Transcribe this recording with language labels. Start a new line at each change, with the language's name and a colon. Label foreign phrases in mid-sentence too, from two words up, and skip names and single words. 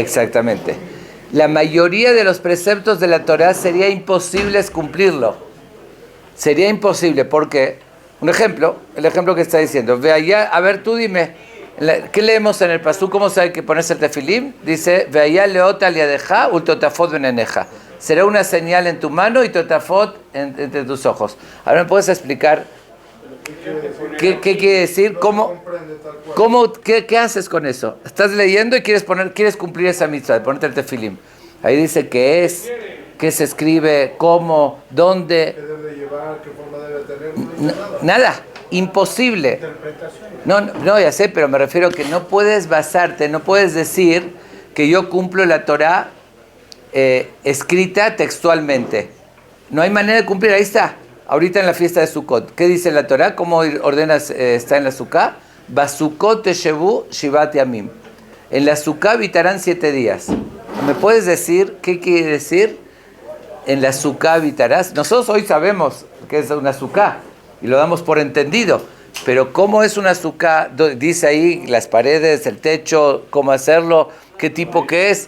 Spanish: Exactamente. La mayoría de los preceptos de la Torah sería imposible cumplirlo. Sería imposible, porque, el ejemplo que está diciendo, ve allá, a ver, tú dime, ¿qué leemos en el pasú? ¿Cómo sabe que ponerse el tefilim?
Hebrew: Dice, והיה לאות על ידך ולטוטפת בין עיניך.
Spanish: Será una señal en tu mano y totafot entre tus ojos. Ahora, ¿me puedes explicar qué quiere decir? ¿Qué haces con eso? Estás leyendo y quieres cumplir esa mitzvah de ponerte el tefilim. Ahí dice qué se escribe, cómo, dónde. ¿Qué debe llevar? ¿Qué forma debe tener? Nada, imposible. No, ya sé, pero me refiero a que no puedes basarte, no puedes decir que yo cumplo la Torah escrita textualmente. No hay manera de cumplir, ahí está. Ahorita en la fiesta de Sukkot, ¿qué dice la Torah? ¿Cómo ordenas está en la Sukkah?
Hebrew: בסוכות תשבו שבעת ימים.
Spanish: En la Sukkah habitarán 7 días. ¿Me puedes decir qué quiere decir? En la Sukkah habitarás. Nosotros hoy sabemos que es una Sukkah y lo damos por entendido. Pero ¿cómo es una Sukkah? Dice ahí las paredes, el techo, cómo hacerlo, qué tipo que es.